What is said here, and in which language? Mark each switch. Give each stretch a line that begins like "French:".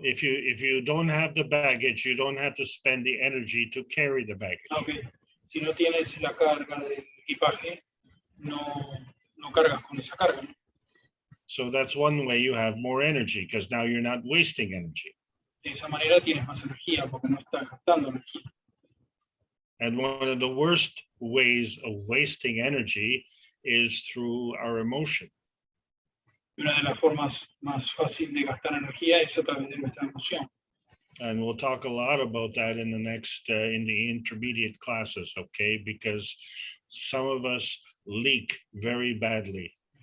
English: If you don't have the baggage, you don't have to spend the energy to carry the baggage. Okay.
Spanish: Si no tienes la carga del equipaje, no cargas con esa carga, ¿no?
English: So that's one way you have more energy because now you're not wasting energy.
Spanish: De esa manera tienes más energía porque no estás gastando energía.
English: And one of the worst ways of wasting energy is through our emotion.
Spanish: Una de las formas más fáciles de gastar energía es a través de nuestra emoción.
English: And we'll talk a lot about that in the next, in the intermediate classes, okay? Because some of us leak very badly.